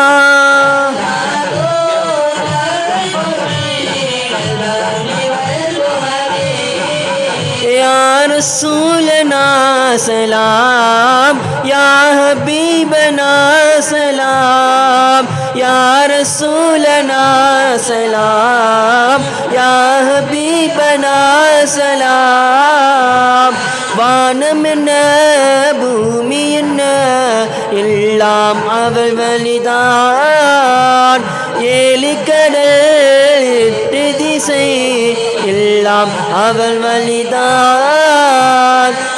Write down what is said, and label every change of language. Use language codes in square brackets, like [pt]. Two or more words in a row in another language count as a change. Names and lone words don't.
[ar] يا رسولنا سلام يا حبيبنا سلام يا رسولنا سلام يا حبيبنا [ta] سلام வானம் என்ன பூமி என்ன எல்லாம் அவள் வழிதான் ஏலிக்கடல் எட்டு திசை எல்லாம் அவள் வழிதான்